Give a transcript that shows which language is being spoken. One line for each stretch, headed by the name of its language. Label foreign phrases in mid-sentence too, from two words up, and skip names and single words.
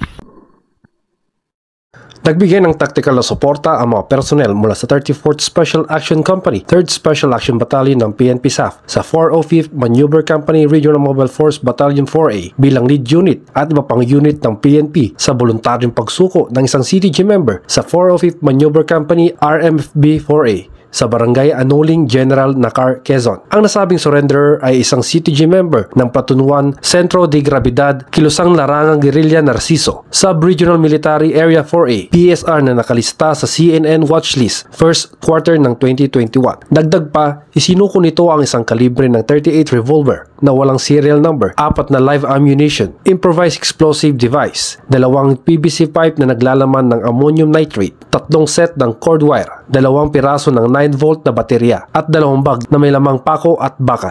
Filipino: Nagbigay ng tactical na suporta ang mga personnel mula sa 34th Special Action Company, 3rd Special Action Battalion ng PNP SAF sa 405th Maneuver Company Regional Mobile Force Battalion 4A bilang lead unit at iba pang unit ng PNP sa voluntaryong pagsuko ng isang
English: CTG member
Filipino: sa 405th Maneuver Company RMFB 4A sa Barangay Anuling, General Nakar, Quezon. Ang nasabing surrenderer ay isang
English: CTG member
Filipino: ng Platuan Centro de Gravidad, Kilusang Larangang Guerrilla Narciso, Sub-Regional Military Area 4A, PSR na nakalista sa CNN Watchlist,
English: first quarter
Filipino: ng 2021. Dagdag pa, isinuko nito ang isang kalibre ng .38 revolver na walang serial number, 4 na
English: live ammunition, improvised explosive device,
Filipino: 2
English: PVC pipe
Filipino: na naglalaman ng
English: ammonium nitrate,
Filipino: 3 set ng
English: cord wire,
Filipino: 2 piraso ng 9-volt na baterya, at 2 bag na may lamang pako at bakal.